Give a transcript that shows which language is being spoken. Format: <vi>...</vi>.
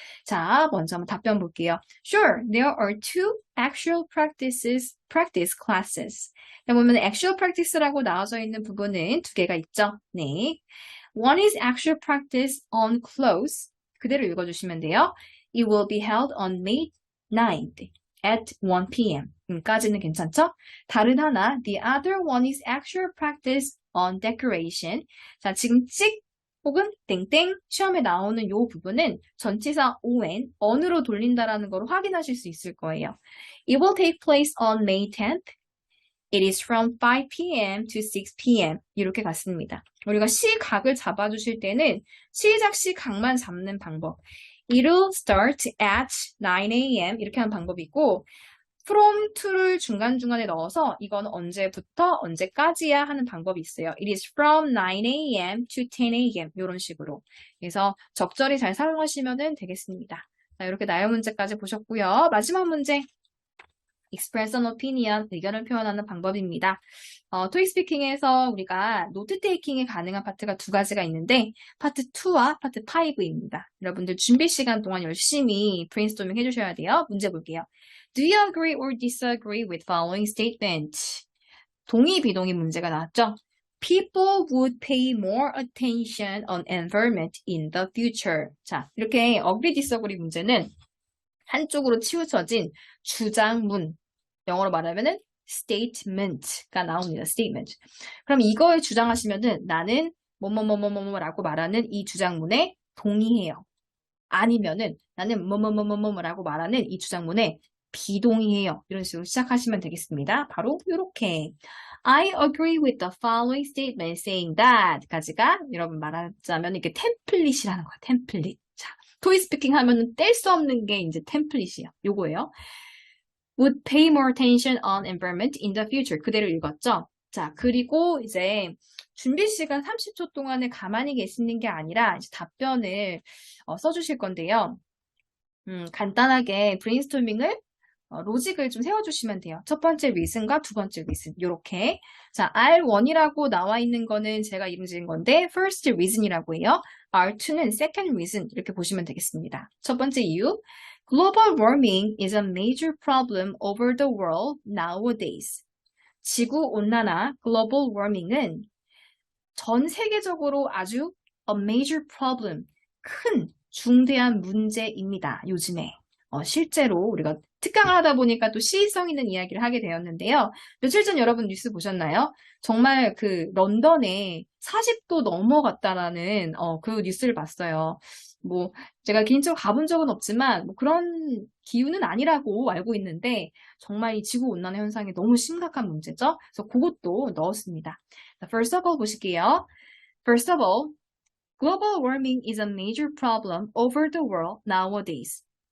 <ko>자, 먼저 한번 답변 볼게요.</ko> <en>Sure, there are two actual practice classes.</en> <ko>자, 보면 actual practice라고 나와져 있는 부분은 두 개가 있죠. 네.</ko> <en>One is actual practice on clothes.</en> <ko>그대로 읽어주시면 돼요.</ko> <en>It will be held on May 9th at 1 p.m.</en> <ko>까지는 괜찮죠? 다른 하나,</ko> <en>the other one is actual practice on decoration.</en> <ko>자, 지금 찍 혹은 땡땡 시험에 나오는 이 부분은 전치사 on, on으로 돌린다라는 걸 확인하실 수 있을 거예요.</ko> <en>It will take place on May 10th. It is from 5 p.m. to 6 p.m.</en> <ko>이렇게 갔습니다. 우리가 시각을 잡아주실 때는 시작 시각만 잡는 방법.</ko> <en>It'll start at 9 a.m.</en> <ko>이렇게 하는 방법이 있고 from to를 중간중간에 넣어서 이건 언제부터 언제까지야 하는 방법이 있어요.</ko> <en>It is from 9 a.m. to 10 a.m.</en> <ko>이런 식으로. 그래서 적절히 잘 사용하시면 되겠습니다. 자, 이렇게 나열 문제까지 보셨고요. 마지막 문제. express an opinion, 의견을 표현하는 방법입니다. 토익 스피킹에서 우리가 노트 테이킹이 가능한 파트가 두 가지가 있는데 파트 2와 파트 5입니다. 여러분들 준비 시간 동안 열심히 브레인스토밍 해주셔야 돼요. 문제 볼게요.</ko> <en>Do you agree or disagree with following statement?</en> <ko>동의, 비동의 문제가 나왔죠?</ko> <en>People would pay more attention on environment in the future.</en> <ko>자, 이렇게 agree, disagree 문제는 한쪽으로 치우쳐진 주장문, 영어로 말하면은 statement가 나옵니다. statement. 그럼 이거에 주장하시면은 나는 뭐뭐뭐뭐뭐라고 말하는 이 주장문에 동의해요. 아니면은 나는 뭐뭐뭐뭐뭐라고 말하는 이 주장문에 비동의해요. 이런 식으로 시작하시면 되겠습니다. 바로 이렇게</ko> <en>I agree with the following statement saying that</en> <ko>까지가 여러분 말하자면 이게 템플릿이라는 거야. 템플릿. 자, 토익 스피킹 하면은 뗄 수 없는 게 이제 템플릿이에요. 요거예요.</ko> <en>Would pay more attention on environment in the future.</en> <ko>그대로 읽었죠? 자, 그리고 이제 준비 시간 30초 동안에 가만히 계시는 게 아니라 이제 답변을 써주실 건데요. 간단하게 브레인스토밍을 로직을 좀 세워주시면 돼요. 첫 번째 reason과 두 번째 reason 요렇게. 자, R1이라고 나와 있는 거는 제가 이름 지은 건데 first reason이라고 해요. R2는 second reason 이렇게 보시면 되겠습니다. 첫 번째 이유.</ko> <en>Global warming is a major problem over the world nowadays.</en> <ko>지구온난화, global warming은 전 세계적으로 아주 a major problem, 큰, 중대한 문제입니다. 요즘에. 실제로 우리가 특강을 하다 보니까 또 시의성 있는 이야기를 하게 되었는데요. 며칠 전 여러분 뉴스 보셨나요? 정말 그 런던에 40도 넘어갔다라는 그 뉴스를 봤어요. 뭐 제가 개인적으로 가본 적은 없지만 뭐 그런 기후는 아니라고 알고 있는데 정말 이 지구 온난화 현상이 너무 심각한 문제죠. 그래서 그것도 넣었습니다.</ko> <en>자, First of all</en> <ko>보실게요.</ko> <en>First of all, global warming is a major problem over the world nowadays.</en>